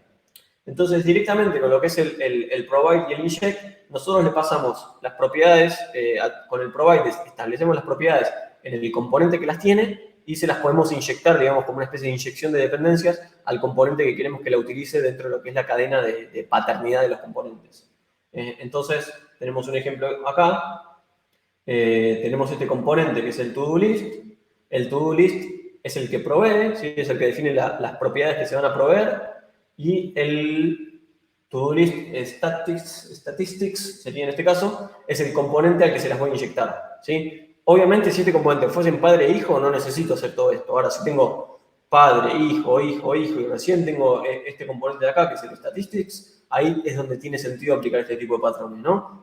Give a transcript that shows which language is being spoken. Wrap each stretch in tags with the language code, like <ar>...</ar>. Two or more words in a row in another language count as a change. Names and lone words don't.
<es>Entonces, directamente con lo que es el provide y el inject, nosotros le pasamos las propiedades, con el provide establecemos las propiedades en el componente que las tiene y se las podemos inyectar, digamos, como una especie de inyección de dependencias al componente que queremos que la utilice dentro de lo que es la cadena de paternidad de los componentes. Entonces, tenemos un ejemplo acá. Tenemos este componente que es el</es> <en>to-do list.</en> <es>El</es> <en>to-do list</en> <es>es el que provee, ¿sí? Es el que define las propiedades que se van a proveer, y el</es> <en>to-do list statistics,</en> <es>sería en este caso, es el componente al que se las voy a inyectar, ¿sí? Obviamente, si este componente fuesen padre e hijo, no necesito hacer todo esto. Ahora, si tengo padre, hijo, hijo, hijo, y recién tengo este componente de acá, que es el statistics, ahí es donde tiene sentido aplicar este tipo de patrones, ¿no?</es>